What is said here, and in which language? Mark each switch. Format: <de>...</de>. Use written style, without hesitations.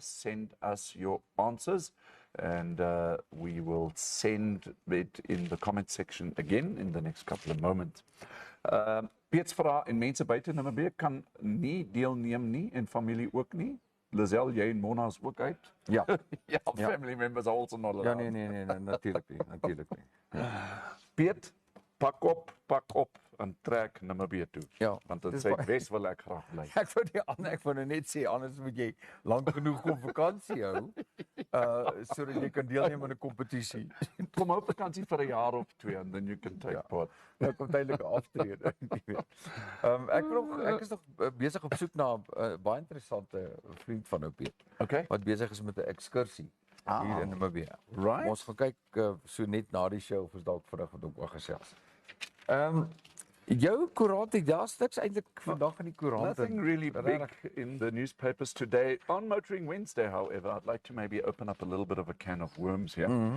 <en>Send us your answers, and we will send it in the comment section again in the next couple of moments.</en> <af>Piets vra en mense buite Namibia kan nie deelneem nie en familie ook nie. Lizelle, jy en Mona is ook uit. Ja. Ja,</af> <en>family members are also not allowed.</en> <af>Ja, nee, natuurlik nie. Piet, pak op en trek Namibia toe. Ja, Want dit dis sê baie- Wes wil ek graag bly. Ek wou nou net sê, anders moet jy lank genoeg op vakansie hou, sodat jy kan deelneem aan 'n kompetisie. Kom hou vakansie vir 'n jaar of 2</af> <en>and then you can take part.</en> <af>Nou kom tydelike aftrede. Ek is nog besig op soek na 'n baie interessante vriend van nou Piet,</af> <en>Okay.</en> <af>wat besig is met 'n ekskursie hier in Namibia.</af> <en>Right.</en> <af>Ons gaan kyk so net na die show of ons dalk vandag wat ook gesels. Jou koerant, daar's niks eintlik vandag in die koerant.</af> <en>Nothing really big in the newspapers today. On Motoring Wednesday, however, I'd like to maybe open up a little bit of a can of worms here.</en>